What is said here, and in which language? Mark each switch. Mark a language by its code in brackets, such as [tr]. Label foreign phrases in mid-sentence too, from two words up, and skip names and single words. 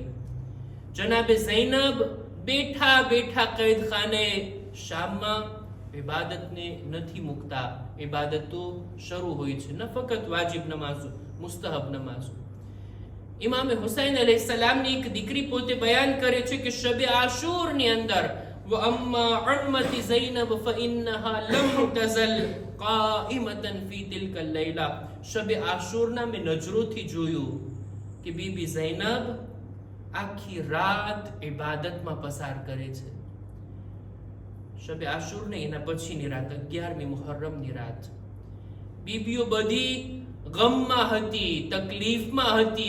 [gu] જનાબે ઝૈનબ બેઠા બેઠા કૈદખાને શામમાં ઇબાદતને નથી મૂકતા. ઇબાદતો શરૂ હોય છે, ન ફક્ત વાજિબ નમાઝો, મુસ્તહબ નમાઝો. ઇમામે હુસૈન અલૈહિસ્સલામની એક દીકરી પોતે બયાન કરે છે કે શબે આશુરની અંદર [ar] وَأَمَّا عُمَّةِ زَيْنَبَ فَإِنَّهَا لَمْ تَزَلْ قَائِمَةً فِي تِلْكَ اللَّيْلَةِ. [gu] શબે આશુરના મેં નજરોથી જોયું કે બીબી ઝૈનબ આખી રાત ઇબાદતમાં પસાર કરે છે. શબે આશુર ને એના પછીની રાત, 11મી મુહર્રમની રાત. બીબીઓ બધી ગમમાં હતી, તકલીફમાં હતી.